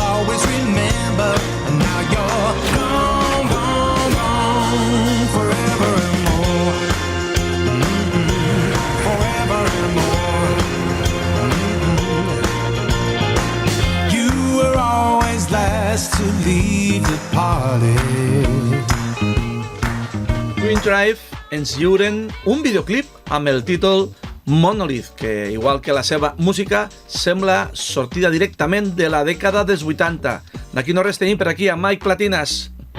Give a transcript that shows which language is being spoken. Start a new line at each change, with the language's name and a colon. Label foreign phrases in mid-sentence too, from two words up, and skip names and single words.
English: always remember, and now you're gone, gone, gone, forever and more, forever and more. You were always last to leave the party.
Catalan: Twin Drive ens lliuren un videoclip amb el títol Monolith, que, igual que la seva música, sembla sortida directament de la dècada dels 80. D'aquí no res tenim per aquí a Mike Platinas.